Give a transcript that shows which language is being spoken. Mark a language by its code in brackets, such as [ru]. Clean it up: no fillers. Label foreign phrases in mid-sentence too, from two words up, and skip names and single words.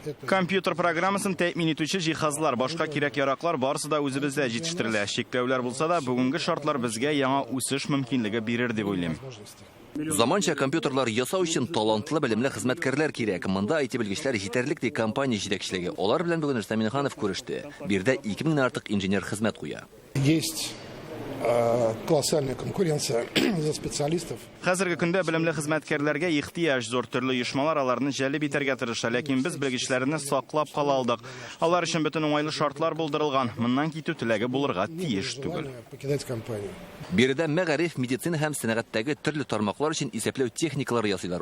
[tt] Компьютер программасын тәэмин итүче җиһазлар, башка кирәк яраклар барысы да үзебездә җитештерелә. Шикләүләр булса да, бүгенге шартлар безгә яңа үсеш мөмкинлеге бирер дип уйлыйм. Заманча компьютерлар ясау өчен талантлы белемле хезмәткәрләр кирәк. Монда IT белгечләр җитәрлек ди компания җитәкчелеге. Алар белән бүген Рөстәм Миннеханов күреште. Бирдә 2000 артык инженер хезмәт куя. [ru] Есть колоссальная конкуренция за специалистов. [tt] Хәзерге көндә белемле хезмәткәрләргә ихтыяҗ зур, төрле оешмалар аларны җәлеп итәргә тырыша, ләкин без белгечләрне саклап кала алдык. Алар өчен бөтен уңайлы шартлар булдырылган. Моннан китү теләге булырга тиеш түгел. [ru] Покидать компанию. [tt] Биредә мәгариф, медицина һәм сәнәгатьтәге төрле тармаклар өчен исәпләү техникалар ясыйлар.